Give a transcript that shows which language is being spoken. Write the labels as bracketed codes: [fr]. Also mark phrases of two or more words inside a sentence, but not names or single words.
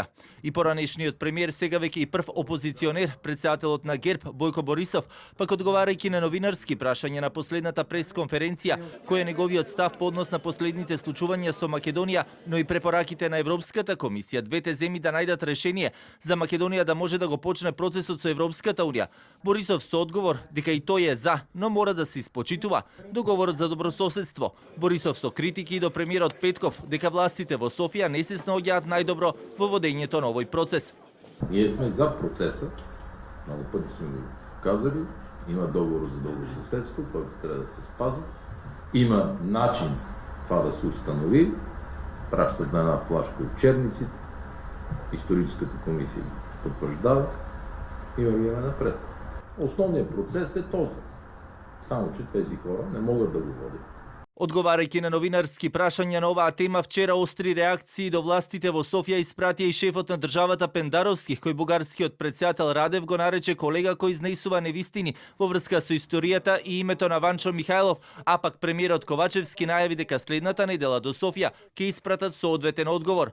[mk] И поранешниот премиер, сега веќе и прв опозиционер, претседателот на ГЕРБ Бојко Борисов, пак одговарајќи на новинарски прашања на последната пресконференција, кој е неговиот став по однос на последните случувања со Македонија, но и препораките на Европската комисија, двете земји да најдат решение за Македонија да може да го почне процесот со Европската унија. Борисов со одговор дека и тој е за, но мора да се испочитува договорот за добрососедство. Борисов со критики до премиерот Петков дека властите во Софија не се снаоѓаат најдобро во водењето на овој процес. [bg] Ние сме за процеса, много пъти сме го казали, има договор за добросъседство, който трябва да се спази. Има начин това да се установи, пращат на една флашка от черниците, историческата комисия потвърждава и вървиме напред. Основният процес е този. Само, че тези хора не могат да го водят. [mk] Одговарајќи на новинарски прашања на оваа тема, вчера остри реакции до властите во Софија испратија и шефот на државата Пендаровски, кој бугарскиот претседател Радев го нарече колега кој изнесува невистини во врска со историјата и името на Ванчо Михајлов, а пак премиерот Ковачевски најави дека следната недела до Софија ќе испратат соодветен одговор.